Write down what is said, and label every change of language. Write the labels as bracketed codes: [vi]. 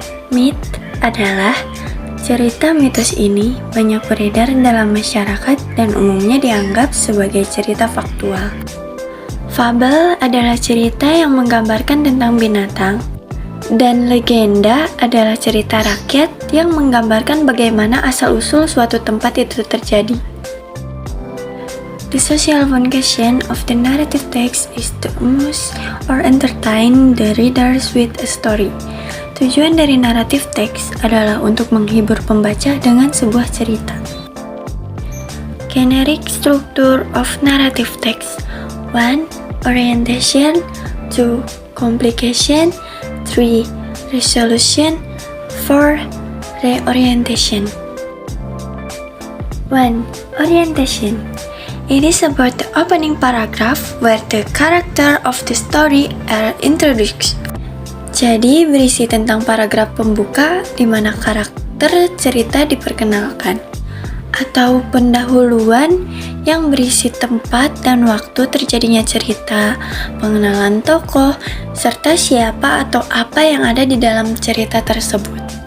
[id] Myth adalah cerita mitos ini banyak beredar dalam masyarakat dan umumnya dianggap sebagai cerita faktual. Fabel adalah cerita yang menggambarkan tentang binatang, dan legenda adalah cerita rakyat yang menggambarkan bagaimana asal-usul suatu tempat itu terjadi. [en] The social function of the narrative text is to amuse or entertain the readers with a story. [id] Tujuan dari naratif teks adalah untuk menghibur pembaca dengan sebuah cerita. [en] Generic structure of narrative text. 1. Orientation. 2. Complication. 3. Resolution. 4. Reorientation. 1. Orientation. It is about the opening paragraph where the character of the story are introduced. [id] Jadi berisi tentang paragraf pembuka di mana karakter cerita diperkenalkan, atau pendahuluan yang berisi tempat dan waktu terjadinya cerita, pengenalan tokoh, serta siapa atau apa yang ada di dalam cerita tersebut.